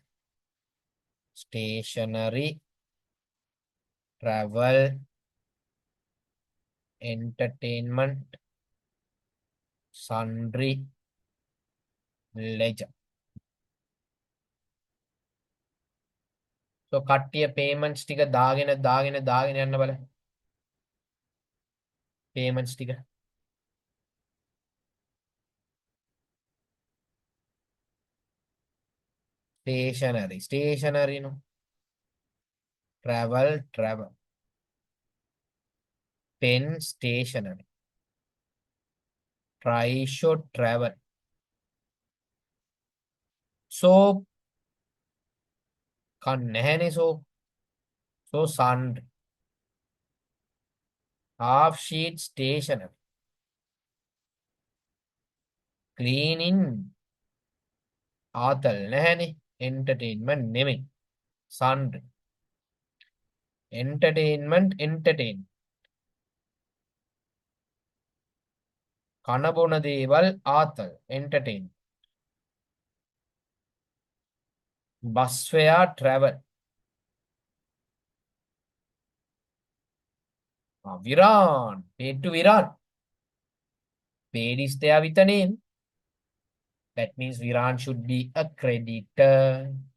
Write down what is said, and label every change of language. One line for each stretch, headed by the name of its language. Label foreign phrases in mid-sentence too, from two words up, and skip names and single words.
English: Stationery, travel, entertainment, sundry, ledger.
Sinhala: So කට්ටිය payments ටික දාගෙන යන්න බල. Payments ටික.
English: Stationery no. Travel. Pen, stationery. Try show, travel. Soap,
Sinhala: කන් නැහැනේ so sundry.
English: Half sheet stationery.
Sinhala: Cleaning ආතල් නැහැනේ. Entertainment නෙමෙයි.
English: Sundry. Entertainment entertain.
Sinhala: කන බොන දේවල් ආතල් entertain.
English: Bus fare travel. Viran. Paid to Viran. Paid is there with a name. That means Viran should be a creditor.